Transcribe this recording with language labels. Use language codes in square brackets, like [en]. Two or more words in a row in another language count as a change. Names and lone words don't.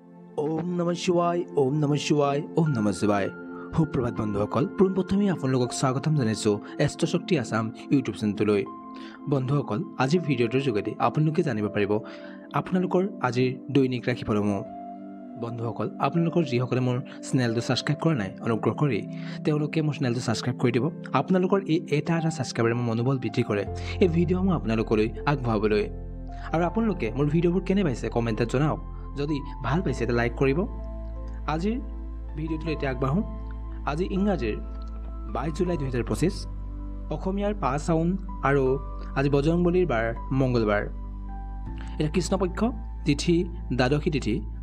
[sa] ओम नमः शिवाय ओम नमः शिवाय ओम नमः शिवाय [as] সুপ্ৰভাত বন্ধুসকল পোনপ্ৰথমে আপোনালোকক স্বাগতম জনাইছো এষ্ট্ৰ শক্তি আসাম ইউটিউব চেনেললৈ বন্ধুসকল আজিৰ ভিডিঅ'টোৰ যোগেদি আপোনালোকে জানিব পাৰিব আপোনালোকৰ আজিৰ দৈনিক ৰাশিফলসমূহ বন্ধুসকল আপোনালোকৰ যিসকলে মোৰ চেনেলটো সাবস্ক্ৰাইব কৰা নাই অনুগ্ৰহ কৰি তেওঁলোকে মোৰ চেনেলটো সাবস্ক্ৰাইব কৰি দিব আপোনালোকৰ এই এটা সাবস্ক্ৰাইবাৰে মোৰ মনোবল বৃদ্ধি কৰে এই ভিডিঅ'সমূহ আপোনালোকলৈ আগবঢ়াবলৈ আৰু আপোনালোকে মোৰ ভিডিঅ'বোৰ কেনে পাইছে কমেণ্টত জনাওক যদি ভাল পাইছে তে লাইক কৰিব আজিৰ ভিডিঅ'টো এতিয়া আগবাঢ়ো আজি ইংৰাজীৰ 22 জুলাই 2025 অসমীয়াৰ 5 শাওন আৰু আজি বজৰংবলীৰ বাৰ মঙ্গলবাৰ এটা কৃষ্ণপক্ষ তিথি দ্বাদশী তিথি